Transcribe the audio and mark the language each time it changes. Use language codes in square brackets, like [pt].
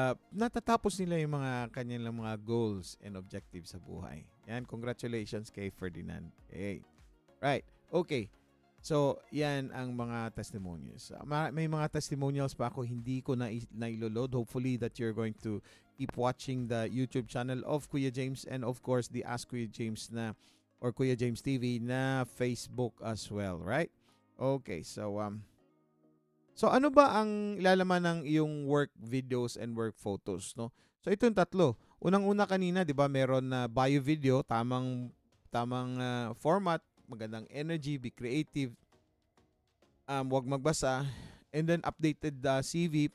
[tl] Natatapos nila yung mga kanilang mga goals and objectives sa buhay. Yan, congratulations kay Ferdinand. Okay. Right. Okay. So, yan ang mga testimonials. May mga testimonials pa ako hindi ko na-load. [en] Hopefully that you're going to keep watching the YouTube channel of Kuya James and of course the Ask Kuya James or Kuya James TV [tl] na Facebook [en] as well, right? [tl] Okay, so ano ba ang ilalaman ng iyong work videos and work photos, no? So ito yung tatlo. Unang-una kanina, 'di ba, meron na bio video, tamang format, magandang energy, [en] be creative, wag magbasa, and then updated CV.